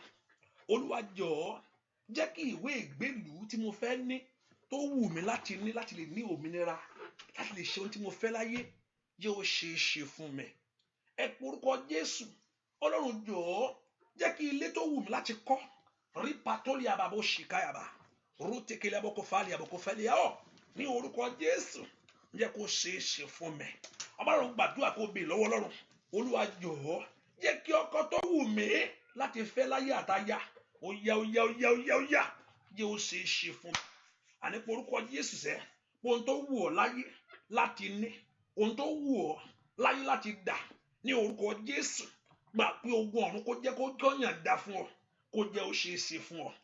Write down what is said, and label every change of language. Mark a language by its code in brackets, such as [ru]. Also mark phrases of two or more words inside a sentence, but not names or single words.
[yo] Olúwa jọ̀ọ́ jẹ́ kí ìwé ìgbélú tí mo fẹ́ ní, tó wù mí láti ní, láti lè ní òmìnira, láti lè ṣe ohun tí mo fẹ́ láyé jẹ́ ó ṣeé ṣe fún mi. Ẹ pe orúkọ Jésù, Ọlọ́run jọ̀ọ́ jẹ́ kí ilé tó wù mí láti kọ́, rí pàtólì àbàbò ṣìkáyàbà, rútèkèlè àbòkòfàlì àbòkòfàlì ọ̀, ní orúkọ Jésù jẹ́ kó ṣeé ṣe fún mi. Ọlọ́run gbàdúrà kó bè lọ́wọ́ Ọlọ́run, Olúwa jọ̀ọ́ jẹ́ kí ọkọ tó wù mí láti fẹ́ láyé àtayá ó yá jẹ́ ó ṣeé ṣe fún mi. Àní pé orúkọ Jésù sẹ́, ohun tó wù ọ́ láyé láti ní, ohun tó wù ọ́ láyé láti dà, ní orúkọ Jésù gbà pé ogun ọ̀run kó jẹ́ kó jọyàn dá fún ọ, kó jẹ́ ó ṣeé ṣe fún ọ.